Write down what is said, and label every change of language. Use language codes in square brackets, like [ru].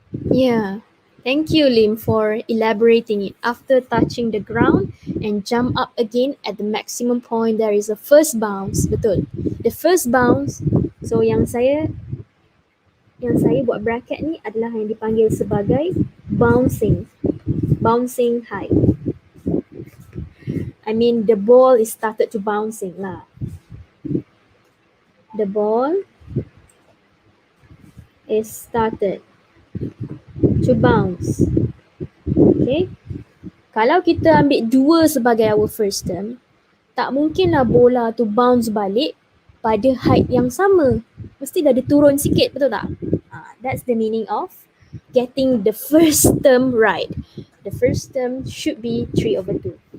[en] Yeah. Thank you, Lim, for elaborating it. After touching the ground and jump up again at the maximum point, there is a first bounce. [ms] Betul. [en] The first bounce. [ms] So yang saya buat bracket ni adalah yang dipanggil sebagai bouncing. [en] Bouncing height. I mean, the ball is started to bouncing lah. The ball is started to bounce. Okay. [ms] Kalau kita ambil 2 sebagai [en] our first term, [ms] tak mungkinlah bola tu bounce balik pada height yang sama. Mesti dah dia turun sikit, betul tak? [en] That's the meaning of getting the first term right. The first term should be 3/2.